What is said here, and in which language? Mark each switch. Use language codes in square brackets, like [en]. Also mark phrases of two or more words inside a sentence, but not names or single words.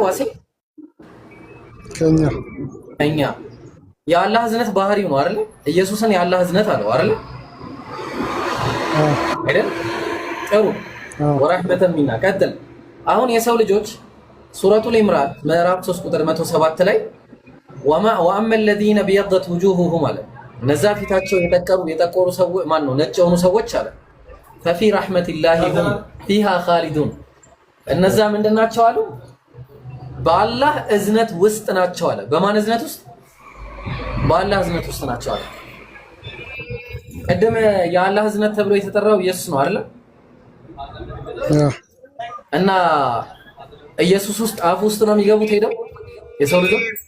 [am] ዋሴ ከኛ የአላህ እዝነት ባህሪው ነው አይደል? ኢየሱስን የአላህ እዝነት አለው አይደል? አይደል? ጥሩ [ar] ورحمة منا [am] ቀጥል። አሁን የሰው ልጆች ሱረቱል ኢምራን ምዕራፍ 3 ቁጥር 107 ላይ [ar] وأما الذين ابيضت وجوههم [am] አለ እነዛ ፊታቸው የጠቆሩ ሰዎች ማን ነው? ነጭ የሆኑ ሰዎች አለ [ar] ففي رحمة الله هم فيها خالدون [am] እነዛ ምንድናቸው አሉ? በአላህ እዝነት ውስጥ ናቸው አለ። በማን እዝነት ውስጥ? በአላህ እዝነት ውስጥ ናቸው አለ። ቀደም የአላህ እዝነት ተብሎ የተጠራው ኢየሱስ ነው አይደል? እና ኢየሱስ ውስጥ አፍ ውስጥ ነው የሚገቡት ሄደው የሰው ልጆች